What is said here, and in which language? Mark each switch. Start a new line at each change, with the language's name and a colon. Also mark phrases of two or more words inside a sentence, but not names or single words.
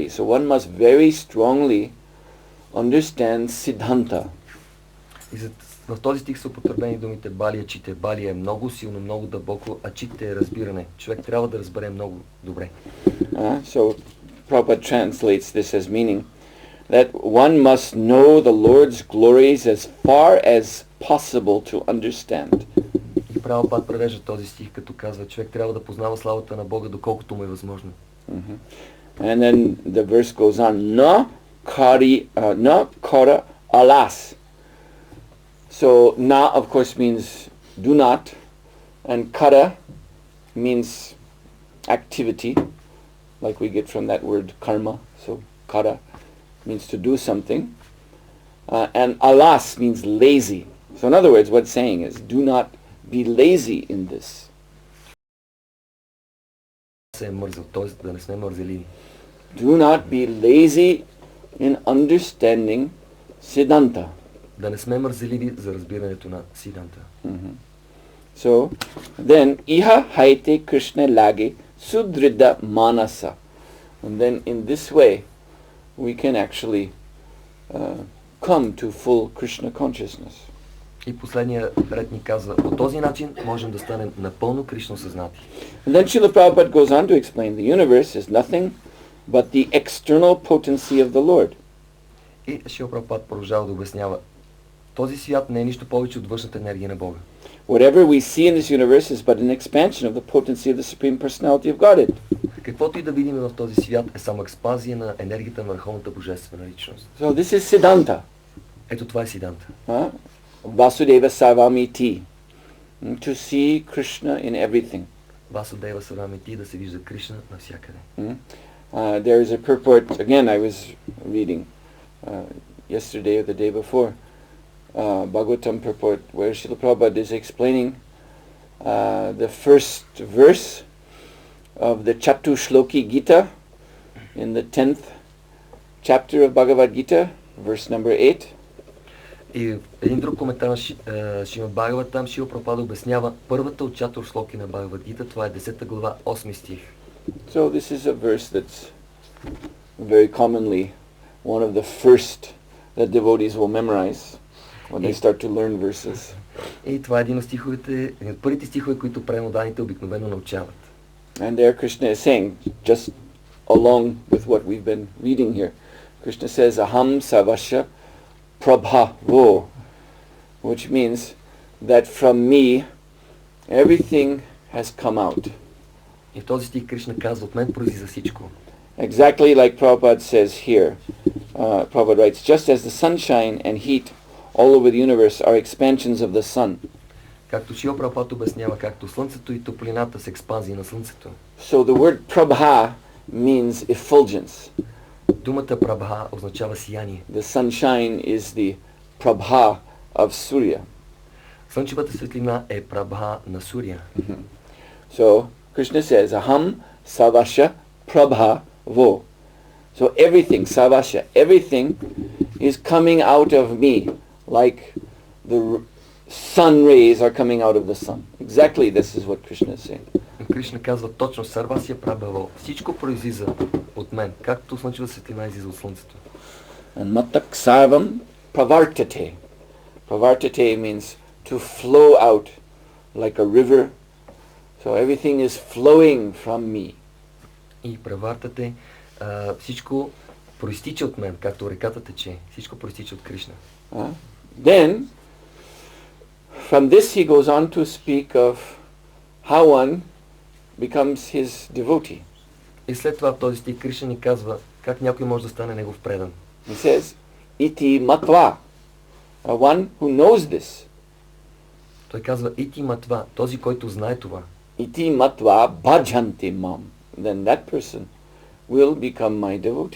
English: So one must very strongly understand siddhanta.
Bulgarian: В този стих са употребени думите балия, чите. Балия е много силно, много дълбоко, а чите е разбиране. Човек трябва да разбере много добре.
English: So Prabhupada translates this as meaning that one must know the Lord's glories as far as possible to understand.
Bulgarian: И Прабхупад превежда този стих, като казва, човек трябва да познава славата на Бога, доколкото му е възможно.
English: And then the verse goes on,
Bangla: না কর আলস.
English: So na of course means do not, and kara means activity, like we get from that word karma. So kara means to do something, and alas means lazy. So in other words, what it's saying is, do not be lazy in this. Do not be lazy in understanding siddhanta.
Bulgarian: Да не сме мързеливи за разбирането на сиданта.
English: So, then,
Bangla: ইহা হৈতে কৃষ্ণে লাগে সুদৃঢ় মানস.
English: And then in this way, we can actually come to full Krishna consciousness.
Bulgarian: И последния ред ни казва, по този начин можем да станем напълно Кришна съзнати.
English: And then Srila Prabhupada goes on to explain the universe is nothing but the external potency of the Lord.
Bulgarian: И Шрила Прабхупад продължава да обяснява, този свят не е нищо повече от външната енергия на Бога.
English: Whatever we see in this universe is but an expansion of the potency of the Supreme Personality of Godhead.
Bulgarian: Каквото и да видим в този свят е само експанзия на енергията на Върховната Божествена личност.
English: So this is siddhanta.
Bulgarian: Ето това е сиданта.
Sanskrit: वासुदेवः सर्वमिति.
English: To see Krishna in everything.
Sanskrit: वासुदेवः सर्वमिति,
Bulgarian: да се вижда Кришна навсякъде.
English: There is a purport, again I was reading yesterday or the day before, Bhagavatam purport, where Srila Prabhupada is explaining the first verse of the Chatushloki Gita in the 10th chapter of Bhagavad Gita, verse number 8.
Bulgarian: И един друг коментар на Шримад Бхагаватам, Шрила Прабхупада обяснява първата от Чатуршлоки на Бхагавад Гита, това е 10 глава, 8 стих.
English: So this is a verse that's very commonly one of the first that devotees will memorize when they start to learn verses.
Bulgarian: И това е един от стиховете, един от първите стихове, които преноданите обикновено научават.
English: And there Krishna is saying, just along with what we've been reading here, Krishna says,
Sanskrit: अहं सर्वस्य प्रभवो,
English: which means that from me everything has come out.
Bulgarian: И в този стих Кришна казва, от мен произлиза всичко.
English: Exactly like Prabhupada says here. Prabhupada writes, just as the sunshine and heat all over the universe are expansions of the sun.
Bulgarian: Както Шрила Прабхупада обяснява, както слънцето и топлината са експанзии на слънцето.
English: So the word prabha means effulgence.
Bulgarian: Думата прабха означава сияние.
English: The sunshine is the prabha of Surya.
Bulgarian: Слънчевата светлина е прабха на Суря.
English: So Krishna says,
Sanskrit: अहं सर्वस्य प्रभ वो.
English: So everything, Savasya, everything is coming out of me like sun rays are coming out of the sun. Exactly this is what Krishna is saying.
Bulgarian: Кришна казва точно
Sanskrit: सर्वस्य प्रभवः.
Bulgarian: Всичко произлиза от мен, както слънчева светлина излиза от слънцето.
Sanskrit: And मत्तः सर्वं प्रवर्तते.
English: Pravartate means to flow out like a river. So everything is flowing from me.
Bulgarian: И правартате, всичко проистича от мен, както реката тече. Всичко проистича от Кришна.
English: Then, from this he goes on to speak of how one becomes his devotee.
Bulgarian: И след това в този стих Кришна ни казва как някой може да стане негов предан.
English: He says,
Sanskrit: इति मत्वा,
English: one who knows this.
Bulgarian: Той казва
Sanskrit: इति मत्वा,
Bulgarian: този, който знае това.
Sanskrit: इति मत्वा भजन्ते माम्.
English: Then that person will become my devotee.